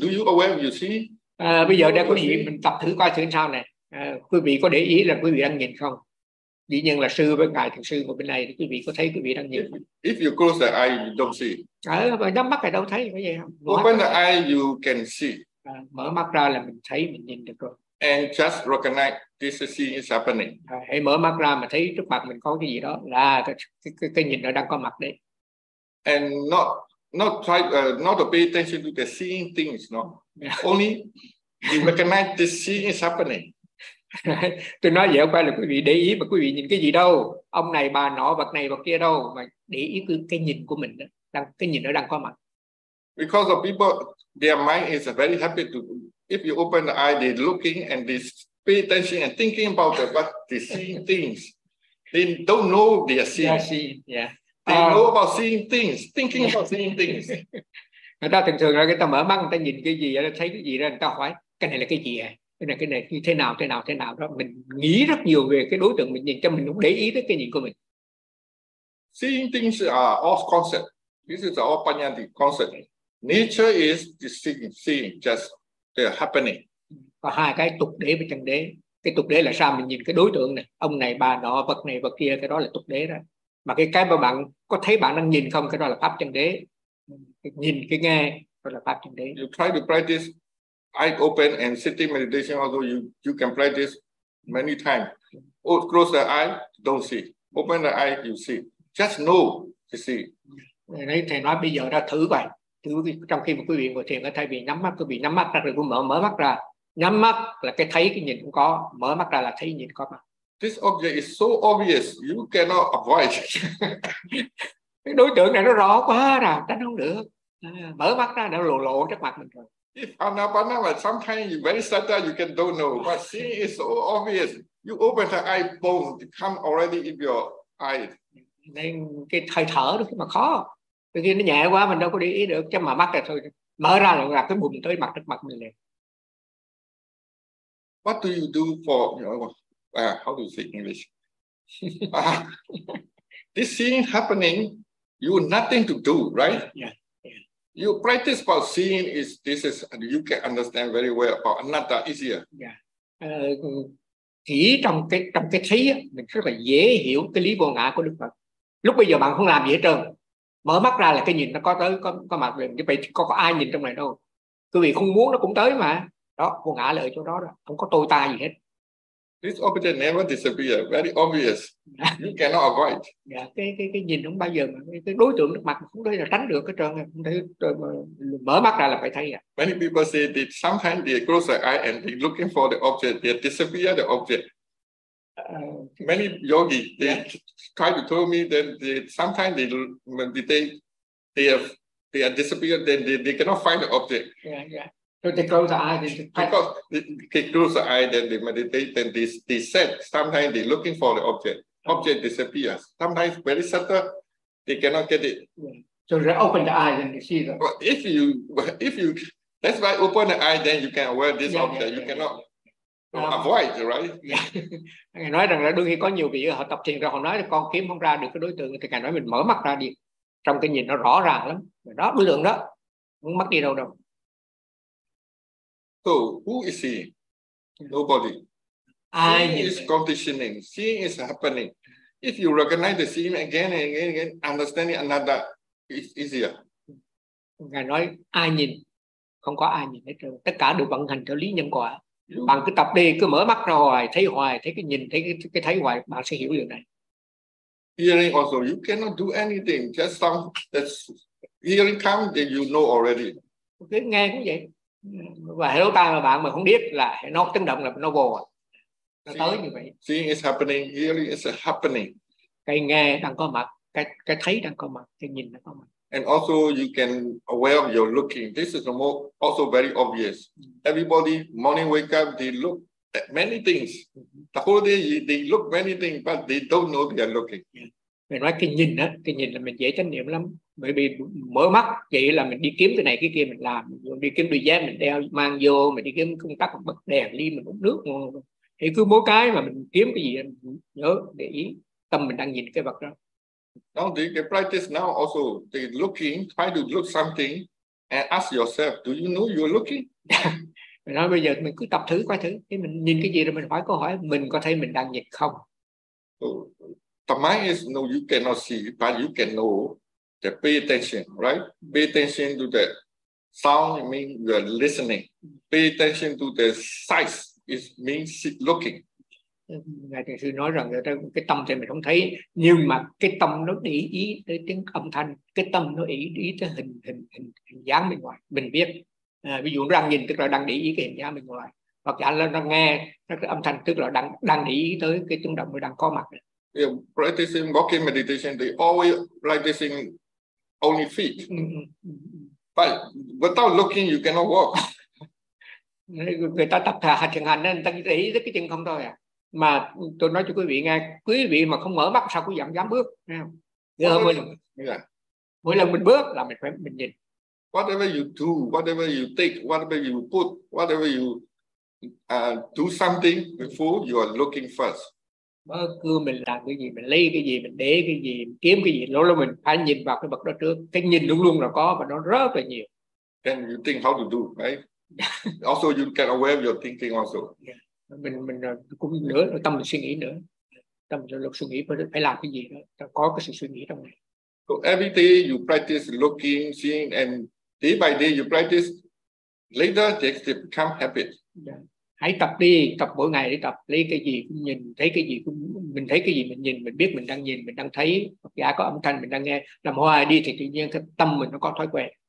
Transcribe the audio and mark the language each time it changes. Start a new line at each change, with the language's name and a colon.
English: Do you aware you see?
Vietnamese: Bây giờ đây có gì mình tập thử coi thử sao này. Quý vị có để ý là quý vị đang nhìn không? Dĩ nhiên là sư với ngài thường sư của bên này, quý vị có thấy quý vị đang nhìn.
English: If you close the eye, you don't see.
Vietnamese: Nhắm mắt thì đâu thấy cái gì không?
English: Open the eye, you can see.
Vietnamese: Mở mắt ra là mình thấy, mình nhìn được rồi.
English: And just recognize this seeing is happening.
Vietnamese: Hãy mở mắt ra mà thấy trước mặt mình có cái gì đó là cái nhìn nó đang có mặt đấy.
English: And not not try not to pay attention to the seeing things, no. Yeah. Only you recognize the seeing is happening.
Vietnamese: Tôi nói vậy không phải là quý vị để ý mà quý vị nhìn cái gì đâu, ông này bà nọ vật này vật kia đâu, mà để ý cái nhìn của mình đó, đang cái nhìn nó đang có mặt.
English: Because of people, their mind is very happy to, if you open the eye, they looking and they pay attention and thinking about it, but they seeing things. They don't know they are seeing. They know about seeing things, thinking about seeing things.
Vietnamese: Người ta thường thường là người ta mở mắt, người ta nhìn cái gì, người ta thấy cái gì ra, người ta hỏi, cái này là cái gì à? Cái này như thế nào đó. Mình nghĩ rất nhiều về cái đối tượng mình nhìn, cho mình cũng để ý tới cái nhìn của mình.
English: Seeing things are all concept. This is all panyati concept. Nature is the seeing, just the happening.
Vietnamese: Và hai cái tục đế và chân đế. Cái tục đế là sao? Mình nhìn cái đối tượng này, ông này, bà nọ, vật này, vật kia, cái đó là tục đế đó. Mà cái mà bạn có thấy bạn đang nhìn không, cái đó là pháp chân đế. Nhìn cái nghe, đó là pháp chân đế.
English: You try to practice eye open and sitting meditation, although you can practice many times. Oh, close the eye, don't see. Open the eye, you see. Just know, you see.
Vietnamese: Đấy, thầy nói bây giờ ra thử vậy. Thử trong khi mà quý vị ngồi thiền, thay vì nhắm mắt, quý vị nhắm mắt ra rồi cũng mở mắt ra. Nhắm mắt là cái thấy cái nhìn cũng có, mở mắt ra là thấy nhìn có mà.
English: This object is so obvious, you cannot avoid.
Vietnamese: Cái đối tượng này nó rõ quá rồi, tránh không được. Mở mắt ra đã lộ trước mặt mình rồi.
English: If anapana, like sometimes you very subtle, you can don't know. But seeing is so obvious. You open the eye, boom, it come already in your eye.
Vietnamese: Nên cái hơi thở đó mà khó. Đôi khi nó nhẹ quá mình đâu có để ý được. Chứ mà mắt là thôi, mở ra là cái bụng tới mặt trước mặt mình liền.
English: What do you do for how do you say English? This seeing happening, you have nothing to do, right? Yeah. You practice about seeing is this is you can understand very well about anatta easier. Yeah.
Vietnamese: Chỉ trong cái thấy á, mình rất là dễ hiểu cái lý vô ngã của Đức Phật. Lúc bây giờ bạn không làm gì hết trơn, mở mắt ra là cái nhìn nó có tới, có mặt liền. Như vậy có ai nhìn trong này đâu? Quý vị không muốn nó cũng tới mà. Đó, vô ngã là ở chỗ đó đó, không có tôi ta gì hết.
English: This object never disappear. Very obvious. You cannot avoid.
Vietnamese: Yeah, cái nhìn không bao giờ mà cái đối tượng nước mặt không thể là tránh được cái trơn. Mở mắt ra là phải thấy à.
English: Many people say that sometimes they close their eye and they looking for the object, they disappear the object. Many yogi they try to tell me that they sometimes they meditate, they are disappeared, then they cannot find the object. Yeah, yeah. So they close the eye, then they meditate, then they set. Sometimes they're looking for the object. Object disappears. Sometimes very subtle, they cannot get it. Yeah. So they open the eye, then they see them. But if you that's why open the eye, then you can wear this object. Yeah, you cannot avoid, right? Yeah.
Vietnamese: Nói rằng là đôi khi có nhiều vị họ tập thiền rồi họ nói là con kiếm không ra được cái đối tượng, thì càng nói mình mở mắt ra đi. Trong cái nhìn nó rõ ràng lắm. Đó, đối tượng đó, không mất đi đâu đâu.
English: So who is seeing? Nobody. Seeing is conditioning. Seeing is happening. If you recognize the seeing again and again, again, understanding another is easier.
Vietnamese: Ngài nói ai nhìn? Không có ai nhìn hết. Tất cả đều vận hành theo lý nhân quả. Bạn cứ tập đi, cứ mở mắt ra hoài, thấy cái nhìn, thấy cái thấy hoài, bạn sẽ hiểu điều này.
English: Hearing also, you cannot do anything. Just some that's hearing come, then you know already.
Vietnamese: Cái nghe cũng vậy. Và hệ lỗ tai mà bạn mà không biết là nó chấn động là nó vô rồi. Nó tới như vậy.
English: Seeing is happening, hearing is happening.
Vietnamese: Cái nghe đang có mặt, cái thấy đang có mặt, cái nhìn đang có mặt.
English: And also you can aware of your looking. This is also very obvious. Everybody morning wake up, they look at many things. The whole day they look many things, but they don't know they are looking.
Vietnamese: Mình nói cái nhìn là mình dễ chánh niệm lắm. Bởi vì mở mắt vậy là mình đi kiếm cái này cái kia mình làm, mình đi kiếm đôi dép mình đeo mang vô, mình đi kiếm công tắc bật đèn đi, mình uống nước ngon. Thì cứ mỗi cái mà mình kiếm cái gì mình nhớ để ý tâm mình đang nhìn cái vật đó.
English: Now the practice now also the looking, try to look something and ask yourself, do you know you're looking?
Vietnamese: Mình nói bây giờ mình cứ tập thử coi thử, thì mình nhìn cái gì rồi mình hỏi câu hỏi mình có thấy mình đang nhìn không.
English: The mind is no, you cannot see, but you can know. The pay attention, right? Pay attention to the sound means you are listening. Pay attention to the size is means looking.
Vietnamese: Ngài thiền sư nói rằng người ta cái tâm thì mình không thấy, nhưng mà cái tâm nó để ý tới tiếng âm thanh, cái tâm nó để ý tới hình hình hình, hình dáng bên ngoài, mình biết. À, ví dụ nó đang nhìn tức là đang để ý cái hình dáng bên ngoài, hoặc là nó nghe cái âm thanh tức là đang đang để ý tới cái trung động mình đang có mặt.
English: Yeah, practicing walking meditation, they always practicing only feet. But without looking, you cannot walk.
Vietnamese: Người ta tập thà thiền hành nên người ta để ý cái chân không thôi à. Mà tôi nói cho quý vị nghe, quý vị mà không mở mắt sao quý vị dám bước, thấy không? Mình, mỗi lần mình bước là mình phải mình nhìn.
English: Whatever you do, whatever you take, whatever you put, whatever you do something before, you are looking first.
Vietnamese: Bất cứ mình làm cái gì, mình lấy cái gì, mình để cái gì, mình kiếm cái gì, lỗ lỗ mình phải nhìn vào cái bậc đó trước. Cái nhìn luôn luôn là có và nó rất là nhiều.
English: Then you think how to do, right? Also you can aware of your thinking also. Yeah.
Vietnamese: Mình cũng nữa, tâm mình suy nghĩ nữa. Tâm mình suy nghĩ phải làm cái gì đó, có cái sự suy nghĩ trong này.
English: So every day you practice looking, seeing, and day by day you practice, later it become habit. Yeah.
Vietnamese: Hãy tập đi, tập mỗi ngày để tập lấy cái gì cũng nhìn, thấy cái gì cũng mình thấy cái gì mình nhìn, mình biết mình đang nhìn, mình đang thấy, hoặc giả có âm thanh mình đang nghe, làm hoài đi thì tự nhiên cái tâm mình nó có thói quen.